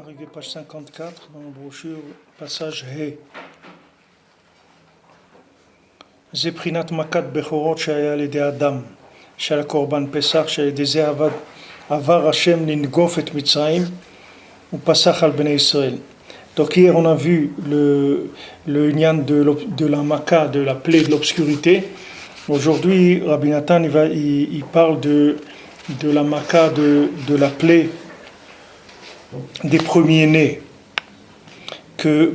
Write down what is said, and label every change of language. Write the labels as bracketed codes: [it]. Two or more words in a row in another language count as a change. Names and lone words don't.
[fr] page 54, dans la brochure, passage He. [he] זה בחינת מכת בכורות שהיה על ידי אדם, של הקורבן פסח, שעל ידי זה עבר השם לנגוף את מצרים, ופסח על בני ישראל. [fr] Donc hier on a vu le lien de la Maka, de la plaie de l'obscurité. Aujourd'hui Rabbi Nathan il parle de la Maka, de la plaie des premiers-nés, que